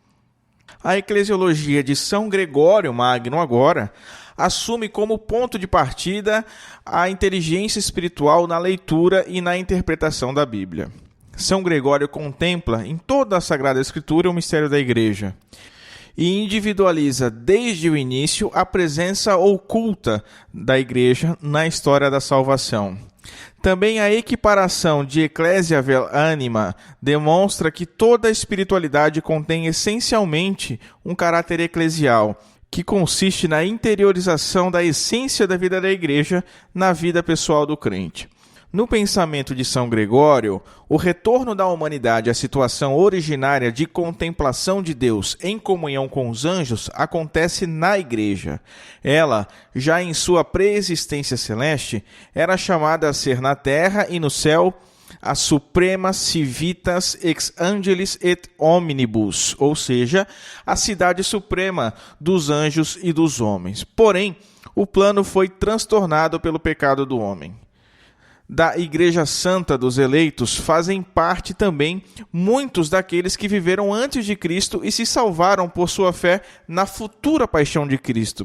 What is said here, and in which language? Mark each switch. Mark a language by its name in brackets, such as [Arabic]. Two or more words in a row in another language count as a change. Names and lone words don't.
[Portuguese] A eclesiologia de São Gregório Magno agora assume como ponto de partida a inteligência espiritual na leitura e na interpretação da Bíblia. São Gregório contempla em toda a Sagrada Escritura o mistério da Igreja e individualiza desde o início a presença oculta da Igreja na história da salvação. Também a equiparação de [Latin] Ecclesia vel anima [Portuguese] demonstra que toda a espiritualidade contém essencialmente um caráter eclesial, que consiste na interiorização da essência da vida da Igreja na vida pessoal do crente. No pensamento de São Gregório, o retorno da humanidade à situação originária de contemplação de Deus em comunhão com os anjos acontece na Igreja. Ela, já em sua pré-existência celeste, era chamada a ser na terra e no céu a suprema [Latin] civitas ex angelis et omnibus, [Portuguese] ou seja, a cidade suprema dos anjos e dos homens. Porém, o plano foi transtornado pelo pecado do homem. Da Igreja Santa dos eleitos fazem parte também muitos daqueles que viveram antes de Cristo e se salvaram por sua fé na futura paixão de Cristo.